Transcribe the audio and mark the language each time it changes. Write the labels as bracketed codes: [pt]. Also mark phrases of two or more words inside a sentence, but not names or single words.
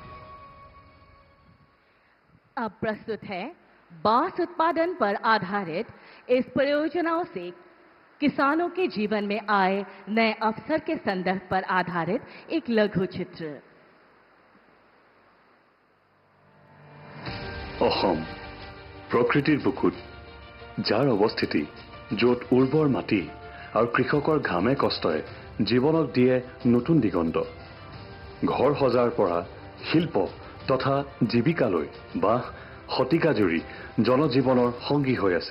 [hi] अब प्रस्तुत है बांस उत्पादन पर आधारित इस परियोजनाओं से किसानों के जीवन में आए नए अवसर के संदर्भ पर आधारित एक लघु चित्र। [as] অসম প্ৰকৃতিৰ বুকুত, যাৰ অৱস্থিতি য'ত উৰ্বৰ মাটি আৰু কৃষকৰ ঘামে কষ্টই জীৱনক দিয়ে নতুন দিগন্ত। ঘৰ সজাৰ পৰা শিল্প তথা জীৱিকালৈ বা শতিকাজুৰি জনজীৱনৰ সংগী হৈ আছে।